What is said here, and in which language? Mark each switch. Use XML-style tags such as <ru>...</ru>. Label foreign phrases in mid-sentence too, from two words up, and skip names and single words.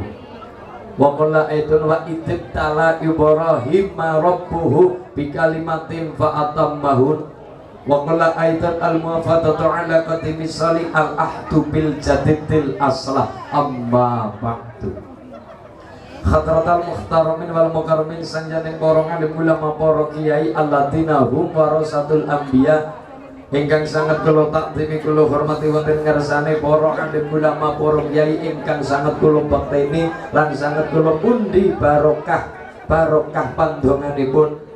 <ar>وقال أيضا وإذ ابتلى إبراهيم ربه بكلمات فأتمهن. وقال أيضا الموافقة على قديم الصالح العهد بالجديد الأصلح أما بعد. حضرات المحترمين والمكرمين</ar> <jv>sanjaning para alim ulama para kiai</jv> <ar>الذين هم ورثة الأنبياء</ar> <jv>ingkang sangat kula takdimi kula hormati wonten ngersane para alim ulama para kiai ingkang sangat kula bakteni lan sangat kula pundi barokah pandonganipun</jv>